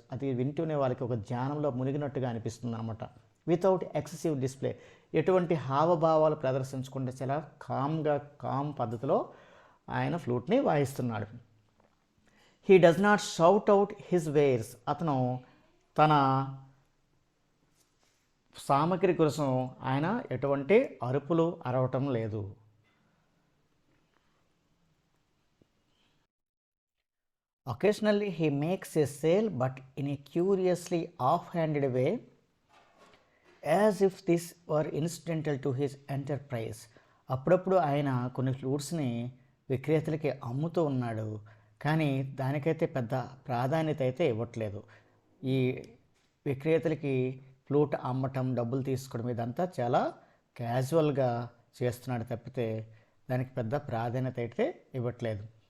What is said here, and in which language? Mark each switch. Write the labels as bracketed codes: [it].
[te] అది వింటూనే వాళ్ళకి ఒక ధ్యానంలో మునిగినట్టుగా అనిపిస్తుంది అనమాట. [en] without excessive display, [te] ఎటువంటి హావభావాలు ప్రదర్శించుకుంటే చాలా కామ్ పద్ధతిలో ఆయన ఫ్లూట్ని వాయిస్తున్నాడు. [en] He does not shout out his wares. [te] అతను తన సామగ్రి కోసం ఆయన ఎటువంటి అరుపులు అరవటం లేదు. [en] Occasionally he makes a sale, but in a curiously off-handed way, as if this were incidental to his enterprise. [te] అప్పుడప్పుడు ఆయన కొన్ని ఫ్లూట్స్ని విక్రేతలకి అమ్ముతూ ఉన్నాడు, కానీ దానికైతే పెద్ద ప్రాధాన్యత అయితే ఇవ్వట్లేదు. ఈ విక్రేతలకి ఫ్లూట్ అమ్మటం, డబ్బులు తీసుకోవడం ఇదంతా చాలా క్యాజువల్గా చేస్తున్నాడు తప్పితే దానికి పెద్ద ప్రాధాన్యత అయితే ఇవ్వట్లేదు.